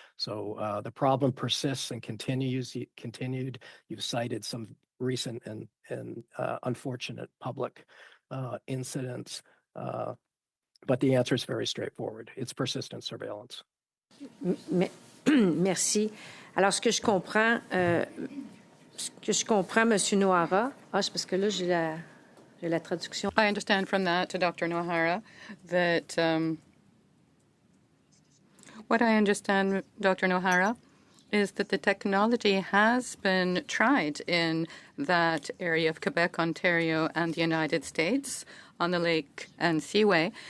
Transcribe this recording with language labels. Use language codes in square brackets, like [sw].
[en] So the problem persists and continued. You've cited some recent and unfortunate public incidents, but the answer is very straightforward. It's persistent surveillance. [fr] Merci. Alors, ce que je comprends, Monsieur Nohara, c'est parce que là, j'ai la traduction. [en] I understand from that, to Dr. Nohara, that What I understand, Dr. Nohara, is that the technology has been tried in that area of Quebec, Ontario, and the United States on the Lake and Seaway.